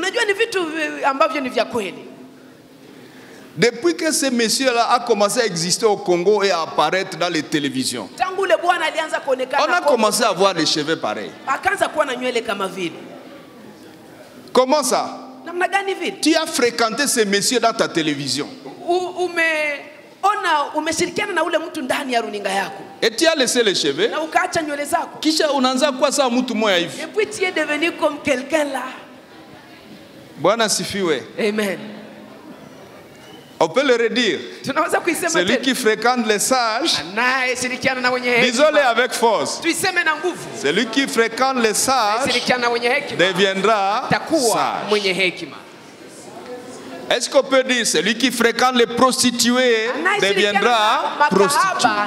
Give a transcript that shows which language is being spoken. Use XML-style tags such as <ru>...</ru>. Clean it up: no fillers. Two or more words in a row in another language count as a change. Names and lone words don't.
<fr>Depuis que ce monsieur-là a commencé à exister au Congo et à apparaître dans les télévisions, on a commencé à voir des cheveux pareils. Comment ça? Tu as fréquenté ce monsieur dans ta télévision. Et tu as laissé les cheveux.</fr> <sw>Kisha unaanza kwa saa mtu moya hivi.</sw> <fr>Et puis tu es devenu comme quelqu'un là.</fr> <sw>Bwana sifiwe.</sw> <fr>Amen. On peut le redire. Celui qui fréquente les sages, disons-le avec force. Celui qui fréquente les sages deviendra sage. Est-ce qu'on peut dire celui qui fréquente les prostituées deviendra prostitué?</fr>